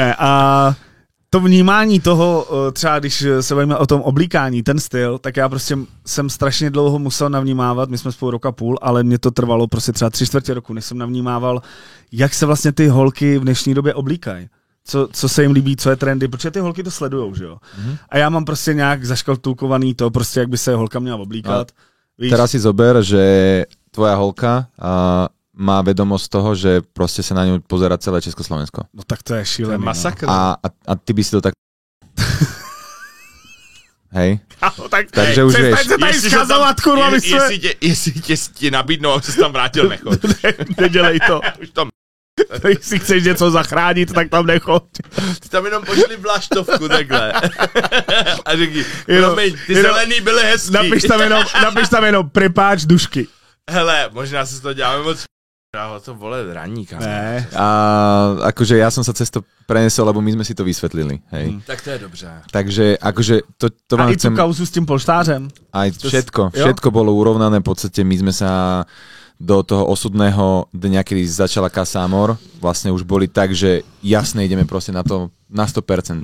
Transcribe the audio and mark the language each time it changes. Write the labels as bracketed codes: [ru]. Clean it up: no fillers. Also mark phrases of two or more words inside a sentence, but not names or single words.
[cs] Ne, a to vnímání toho, třeba když se bavíme o tom oblíkání, ten styl, tak já prostě jsem strašně dlouho musel navnímávat, my jsme spolu roka půl, ale mě to trvalo prostě třeba 3/4 roku, než jsem navnímával, jak se vlastně ty holky v dnešní době oblíkají. Co se jim líbí, co je trendy, protože ty holky to sledujou, že jo. A já mám prostě nějak zaškatulkovaný to, prostě jak by se holka měla oblíkat. Víš? [sk] Teraz si zober, že tvoja holka má vedomosť toho, že proste sa na ňu pozerá celé Československo. [cs] No tak to je šílený. Masakr. [sk] A ty by si to tak... Hej? [cs] No, tak [sk] takže už vieš. [cs] Se tady skazovat, kurva, jestli tě nabídnou, aby se tam vrátil, nechoď. Nedělej to. Už tam... Jestli chceš něco zachránit, tak tam nechoď. Ty tam jenom pošli vlaštovku takhle. A řekni, promiň, ty zelený byly hezký. Napiš tam jenom [sk] prepáč dušky. [cs] Hele, možná se to děláme moc... To vole raníka. Ne. [sk] A akože ja som sa cez to prenesol, lebo my sme si to vysvetlili. Hej. [cs] Tak to je dobře. [sk] Takže akože to vám chcem... A i tú kauzu s tým polštářem. Aj všetko bolo urovnané, v podstate my sme sa do toho osudného dňa, kedy začala Casa Amor, vlastne už boli tak, že jasne ideme proste na to na 100%.